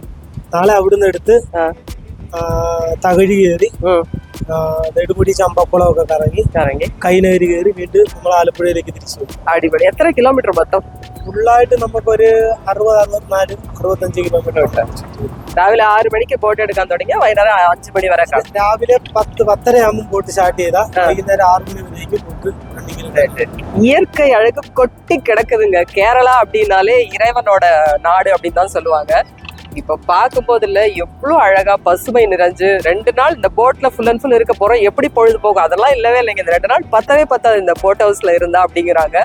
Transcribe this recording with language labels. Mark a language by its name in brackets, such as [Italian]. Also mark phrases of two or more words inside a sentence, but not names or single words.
[Malayalam] നാളെ അവിടുന്ന് എടുത്ത് തകഴി കയറി നെടുമുടി, ചമ്പക്കുളം ഒക്കെ കറങ്ങി കൈനേരി കയറി വീണ്ടും നമ്മൾ ആലപ്പുഴയിലേക്ക് തിരിച്ചു പോകും. അടിപൊളി. എത്ര കിലോമീറ്റർ മൊത്തം? ഫുള്ളായിട്ട് നമുക്കൊരു 60, 64, 65 കിലോമീറ്റർ കിട്ടാം. രാവിലെ 6 മണിക്ക് ബോട്ട് എടുക്കാൻ തുടങ്ങിയ വൈകുന്നേരം 5 മണി വരെ. രാവിലെ 10-10:30 ആകുമ്പോൾ ബോട്ട് സ്റ്റാർട്ട് ചെയ്താൽ വൈകുന്നേരം 6 മണി വരേക്കും ബോട്ട് റണ്ണിങ്ങിൽ. [Tamil] இயற்கை அழகு கொட்டி கிடக்குதுங்க. கேரளா அப்படின்னாலே இறைவனோட நாடு அப்படின்னு தான் சொல்லுவாங்க. இப்போ பார்க்கும்போது இல்லை எவ்வளோ அழகா பசுமை நிறைஞ்சு 2 நாள் இந்த போட்ல [English] full and full [Tamil] இருக்க போறோம். எப்படி பொழுது போகும் அதெல்லாம் இல்லவே இல்லைங்க. இந்த 2 நாள் பத்தவே பத்தாது இந்த [English] boat house [Tamil] இருந்தா அப்படிங்கிறாங்க.